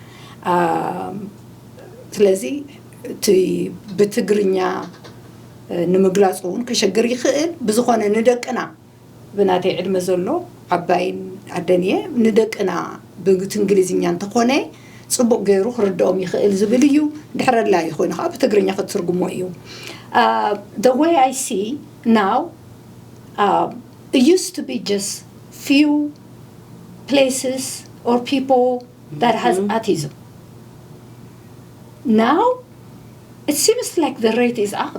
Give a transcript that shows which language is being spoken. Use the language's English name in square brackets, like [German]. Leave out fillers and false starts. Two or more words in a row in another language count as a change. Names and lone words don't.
[Tigrinya] ስለዚ እቲ ብትግርኛ ንምግላጽ እውን ከሸግር ይኽእል ብዝኾነ ንደቅና ብናተይ ዕድመ ዘሎ ዓባይን ዓደንየ ንደቅና ብእንግሊዝኛ እንተኾነ ጽቡቕ ገይሩ ክርድኦም ይኽእል ዝብል እዩ ድሕረላ ይኾይኑ ከዓ ብትግርኛ ክትትርጉሞ እዩ [English] the way I see now it used to be just few places or people that has autism now it seems like the rate is up